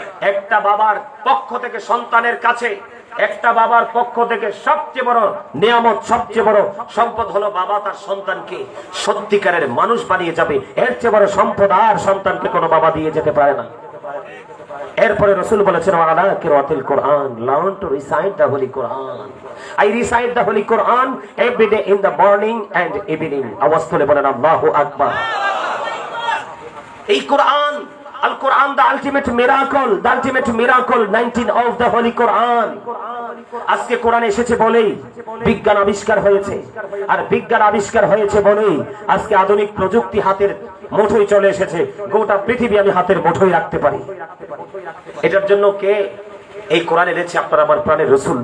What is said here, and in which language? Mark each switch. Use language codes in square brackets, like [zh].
[bn] একটা বাবার পক্ষ থেকে সন্তানের কাছে, একটা বাবার পক্ষ থেকে সবচেয়ে বড় নিয়ামত, সবচেয়ে বড় সম্পদ হলো বাবা তার সন্তানকে সত্যিকারের মানুষ বানিয়ে যাবে। এর চেয়ে বড় সম্পদ আর সন্তানকে কোনো বাবা দিয়ে যেতে পারে না। এরপরে রাসূল বলেছেন [ar] ওয়ালা কিরাতুল কোরআন, [en] Learn to recite the holy Quran. I recite the holy Quran every day in the morning and evening. [bn] আওয়াজ তুলে বলেন আল্লাহু আকবার। [en] এই কোরআন, Al Quran, the ultimate miracle, 19 of the Holy Quran. [bn] আজকে কোরআন এসেছে বলেই বিজ্ঞান আবিষ্কার হয়েছে, আর বিজ্ঞান আবিষ্কার হয়েছে বলেই আজকে আধুনিক প্রযুক্তি হাতের মুঠোয় চলে এসেছে। গোটা পৃথিবী আমি হাতের মুঠোয় রাখতে পারি। এটার জন্য কে এই কোরআন এনেছে? আপনার আমার প্রাণের রাসূল।